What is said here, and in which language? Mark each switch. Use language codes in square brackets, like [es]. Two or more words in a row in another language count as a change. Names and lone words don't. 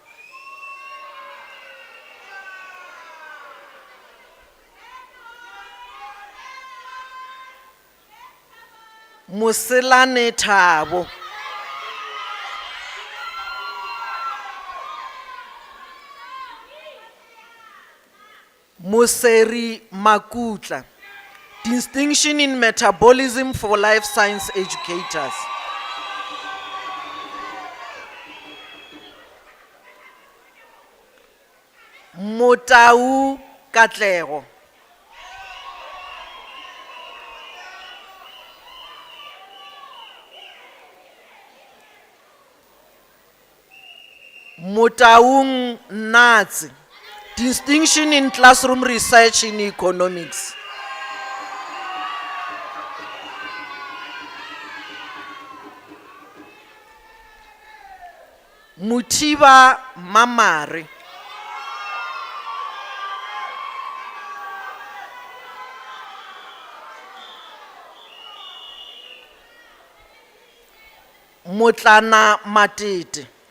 [en] Moselane Thabo. Moseri Makutla. Distinction in metabolism for life science educators. Motau Katlego. Motaung Natsi. Distinction in classroom research in economics. Mutiba Mamari. Motlana Matete.